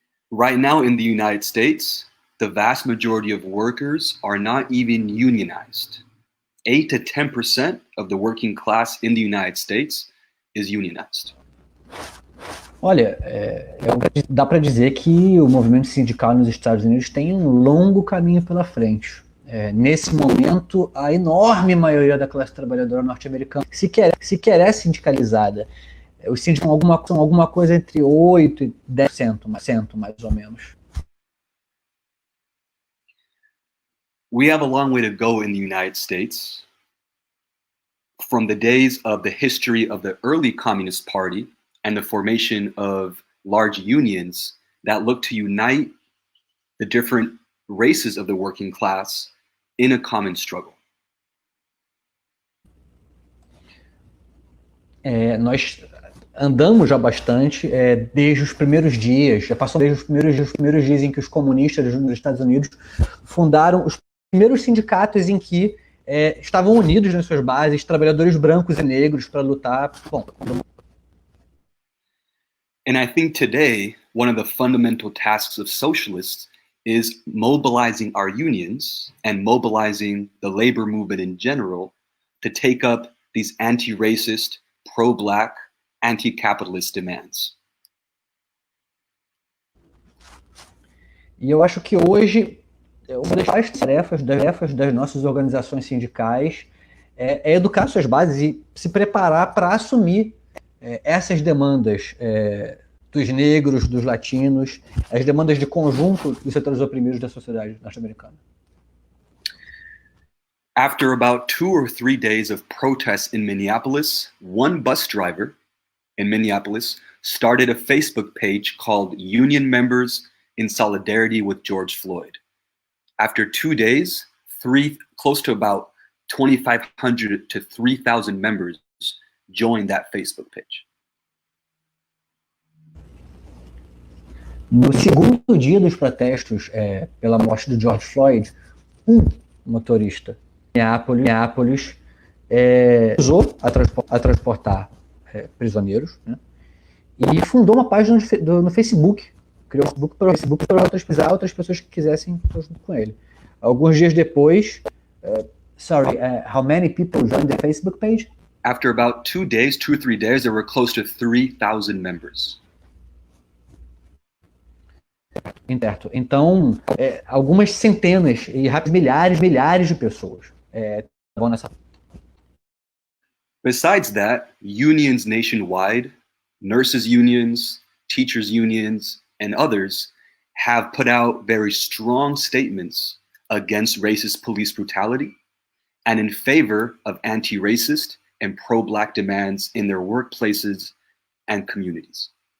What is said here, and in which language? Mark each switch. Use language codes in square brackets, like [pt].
[en] Right now in the United States, the vast majority of workers are not even unionized. 8 to 10% of the working class in the United States is unionized. [pt] Olha, dá para dizer que o movimento sindical nos Estados Unidos tem um longo caminho pela frente. Nesse momento, a enorme maioria da classe trabalhadora norte-americana sequer é sindicalizada. Os sindicatos são alguma coisa entre 8% e 10%, mais ou menos. [en] We have a long way to go in the United States. From the days of the history of the early Communist Party and the formation of large unions that look to unite the different races of the working class in a common struggle. [pt] Nós andamos já bastante desde os primeiros dias, já passou desde os primeiros dias em que os comunistas nos Estados Unidos fundaram os primeiros sindicatos em que estavam unidos nas suas bases trabalhadores brancos e negros para lutar. [en] And I think today, one of the fundamental tasks of socialists is mobilizing our unions and mobilizing the labor movement in general to take up these anti-racist, pro-black, anti-capitalist demands. [pt] E eu acho que hoje, uma das tarefas das nossas organizações sindicais é educar suas bases e se preparar para assumir essas demandas dos negros, dos latinos, as demandas de conjunto dos setores oprimidos da sociedade norte-americana. [en] After about 2 or 3 days of protests in Minneapolis, one bus driver in Minneapolis started a Facebook page called Union Members in Solidarity with George Floyd. After 2 days, close to about 2,500 to 3,000 members joined that Facebook page. [pt] No segundo dia dos protestos pela morte do George Floyd, um motorista de Minneapolis usou a transportar prisioneiros, né? E fundou uma página no Facebook. Criou o Facebook para outras pessoas que quisessem junto com ele. Alguns dias depois, [en] how many people joined the Facebook page? After about 2 or 3 days, there were close to 3,000 members. [pt] Então, algumas centenas e milhares de pessoas estavam nessa. [en] Besides that, unions nationwide, nurses unions, teachers unions, and others have put out very strong statements against racist police brutality and in favor of anti-racist and pro-Black demands in their workplaces and communities.